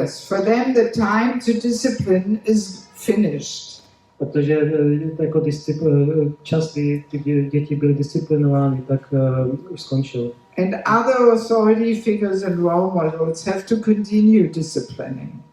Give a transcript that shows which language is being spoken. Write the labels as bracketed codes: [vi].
[en] Yes, for them the time to discipline is finished. [cs] Protože jako čas, kdy ty děti byly disciplinovány, tak už skončil. [en] And other authority figures and role models have to continue disciplining.